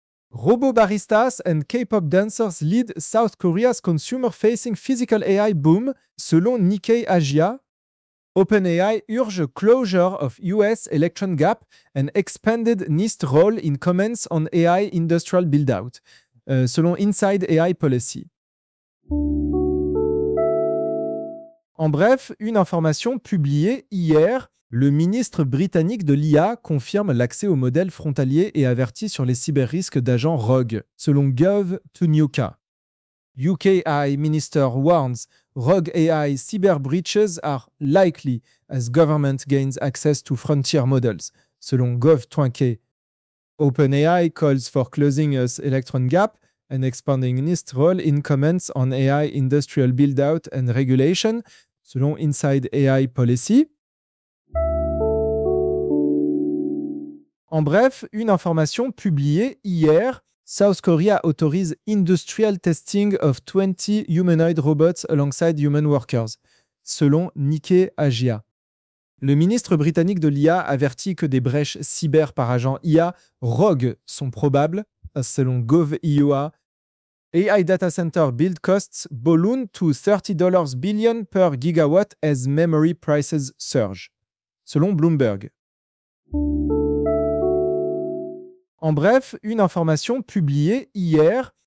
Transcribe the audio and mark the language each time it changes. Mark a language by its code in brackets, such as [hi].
[en] Robot baristas and K-pop dancers lead South Korea's consumer-facing physical AI boom, selon Nikkei Asia. OpenAI urge closure of US Electron Gap and expanded NIST role in comments on AI industrial build-out, selon Inside AI Policy. [fr] En bref, une information publiée hier, le ministre britannique de l'IA confirme l'accès aux modèles frontaliers et avertit sur les cyber-risques d'agents rogues, selon Gov2UK. [en] UK AI Minister warns rogue AI cyber breaches are likely as government gains access to frontier models, selon Gov2UK. OpenAI calls for closing us Electron Gap and expanding NIST role in comments on AI industrial build-out and regulation, selon Inside AI Policy. [fr] En bref, une information publiée hier, [en] South Korea autorise industrial testing of 20 humanoid robots alongside human workers, selon Nikkei Asia. [fr] Le ministre britannique de l'IA avertit que des brèches cyber par agent IA rogue sont probables, selon Gov.io. [en] AI data center build costs balloon to $30 billion per gigawatt as memory prices surge, selon Bloomberg. [fr] En bref, une information publiée hier.